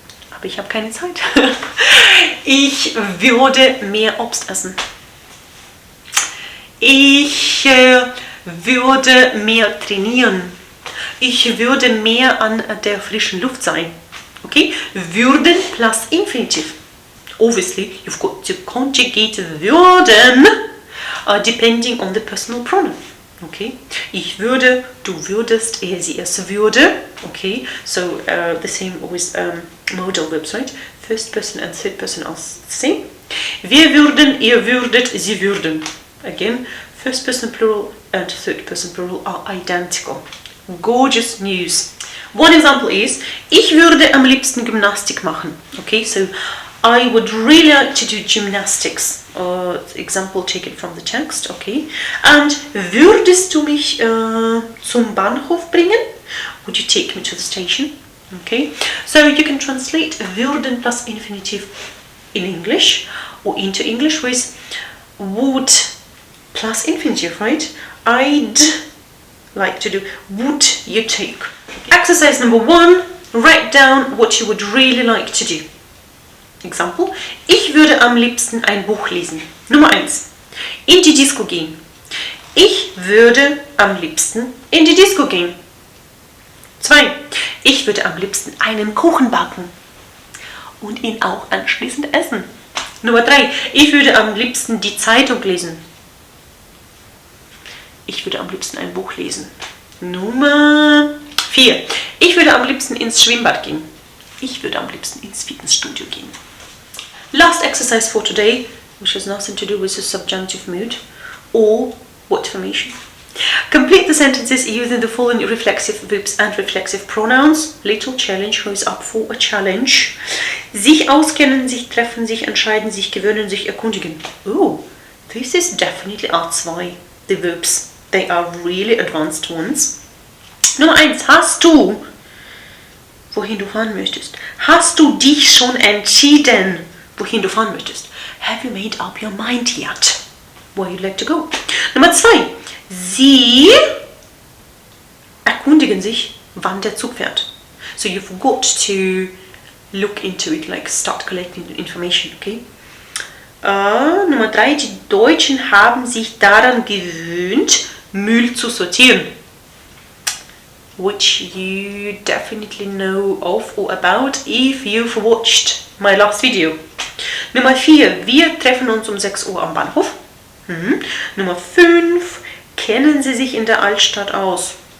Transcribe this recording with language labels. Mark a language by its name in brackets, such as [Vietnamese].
[German] Aber ich habe keine Zeit. Ich würde mehr Obst essen. Ich würde mehr trainieren. Ich würde mehr an der frischen Luft sein. [English] Okay? Würden plus infinitive. Obviously, you've got to conjugate würden depending on the personal pronoun. Okay? [German] Ich würde, du würdest, er, sie, es würde. [English] Okay? So the same with modal verbs, right? First person and third person are the same. [German] Wir würden, ihr würdet, sie würden. [English] Again, first person plural and third person plural are identical. Gorgeous news. One example is, [German] ich würde am liebsten Gymnastik machen. [English] Okay, so I would really like to do gymnastics. Example taken from the text, okay. [German] And würdest du mich zum Bahnhof bringen? [English] Would you take me to the station? Okay, so you can translate würden plus infinitive in English or into English with would plus infinitive, right? I'd like to do, would you take? Okay. Exercise number 1, write down what you would really like to do. [German] Example, ich würde am liebsten ein Buch lesen. Nummer 1, in die Disco gehen. Ich würde am liebsten in die Disco gehen. 2, Ich würde am liebsten einen Kuchen backen und ihn auch anschließend essen. Nummer 3. Ich würde am liebsten die Zeitung lesen. Ich würde am liebsten ein Buch lesen. Nummer 4. Ich würde am liebsten ins Schwimmbad gehen. Ich würde am liebsten ins Fitnessstudio gehen. [English] Last exercise for today, which has nothing to do with the subjunctive mood or what formation. Complete the sentences using the following reflexive verbs and reflexive pronouns. Little challenge, who is up for a challenge. [German] Sich auskennen, sich treffen, sich entscheiden, sich gewöhnen, sich erkundigen. [English] Oh, this is definitely R2, the verbs. They are really advanced ones. [German] Nummer 1. Hast du, wohin du fahren möchtest? Hast du dich schon entschieden, wohin du fahren möchtest? [English] Have you made up your mind yet? Where you'd like to go? [German] Nummer 2. Sie erkundigen sich, wann der Zug fährt. [English] So you've got to look into it, like start collecting information, okay? [German] Nummer 3. Die Deutschen haben sich daran gewöhnt, Müll zu sortieren. [English] Which you definitely know of or about if you've watched my last video. [German] Nummer 4. Wir treffen uns um 6 Uhr am Bahnhof. Nummer 5. Kennen Sie sich in der Altstadt aus?